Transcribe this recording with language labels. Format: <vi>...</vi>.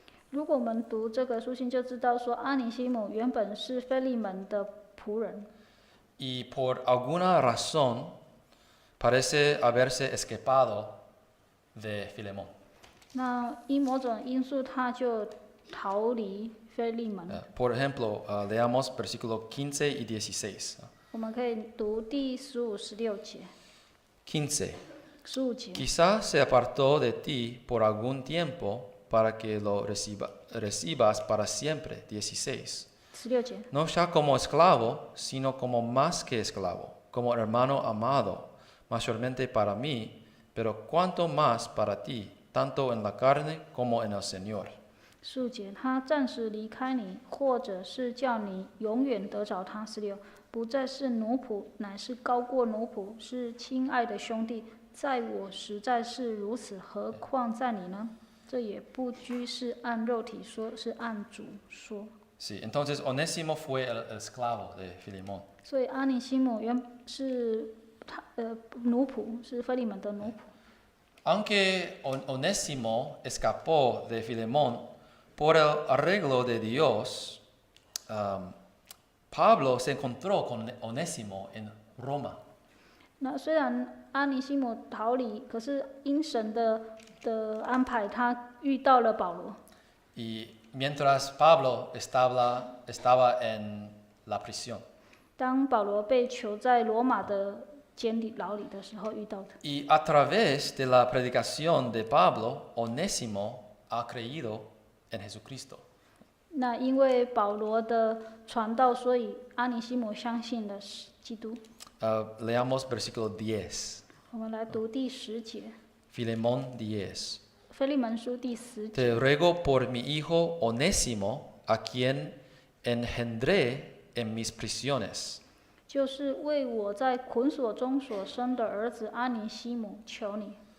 <zh>如果我们读这个书信，就知道说阿尼西姆原本是腓利门的仆人。</zh> <es>Y por alguna razón parece haberse escapado de Filemón.</es> <zh>那因某种因素，他就逃离腓利门。</zh> <es>Por ejemplo, leamos versículo 15 y 16.</es> <zh>我们可以读第15、16节。</zh> <es>15.</es> <zh>15节。</zh> <es>Quizá se apartó de ti por algún tiempo para que lo recibas para siempre. 16.</es> <zh>16节。</zh> <es>No ya como esclavo, sino como más que esclavo, como hermano amado, mayormente para mí, pero cuanto más para ti, tanto en la carne como en el Señor.</es> <zh>15节，他暂时离开你，或者是叫你永远得着他。 16，不再是奴仆，乃是高过奴仆，是亲爱的兄弟。在我实在是如此，何况在你呢？这也不拘是按肉体说，是按主说。</zh> <es>Sí, entonces Onésimo fue el esclavo de Filemón.</es> <zh>所以阿尼西姆原是奴仆，是腓利门的奴仆。</zh> <es>Aunque Onésimo escapó de Filemón por el arreglo de Dios, Pablo se encontró con Onésimo en Roma.</es> <zh>那虽然阿尼西姆逃离，可是因神的安排，他遇到了保罗。</zh> <es>Y mientras Pablo estaba en la prisión.</es> <zh>当保罗被囚在罗马的监牢里的时候遇到的。</zh> <es>Y a través de la predicación de Pablo, Onésimo ha creído en Jesucristo.</es> <zh>那因为保罗的传道，所以阿尼西姆相信了基督。</zh> <es>Leamos versículo 10.</es> <zh>我们来读第10节，</zh> <es>Filemón 10.</es> <zh>腓利门书第10节。</zh> <es>Te ruego por mi hijo Onésimo, a quien engendré en mis prisiones.</es> <zh>就是为我在捆锁中所生的儿子阿尼西姆，求你。</zh>